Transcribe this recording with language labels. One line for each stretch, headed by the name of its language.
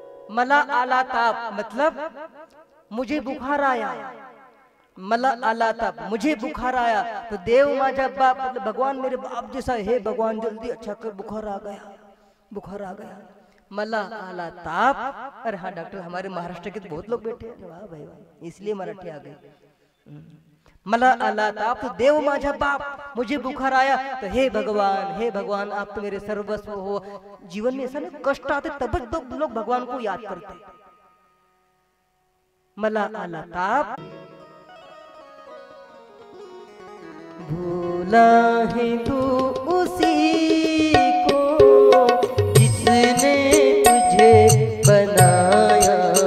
Marathi: मला आला ताप
Hindi: मतलब मुझे बुखार आया, मला आला ताप मुझे बुखार आया,
Marathi: तो देव माझा बाप
Hindi: मतलब भगवान मेरे बाप जैसा, हे भगवान जल्दी अच्छा कर, बुखार आ गया।
Marathi: मला आला ताप,
Hindi: अरे हाँ डॉक्टर हमारे महाराष्ट्र के तो बहुत लोग बैठे हैं, वाह भाई वाह, इसलिए मराठी आ गई।
Marathi: मला आला ताप, तो देव माझा बाप,
Hindi: मुझे बुखार आया, तो हे भगवान आप तो मेरे सर्वस्व हो। जीवन में ऐसा ना कष्ट आते तब तो लोग भगवान को याद करते।
Marathi: मला आला ताप,
Hindi: भूला है तू उसी को जिसने तुझे बनाया,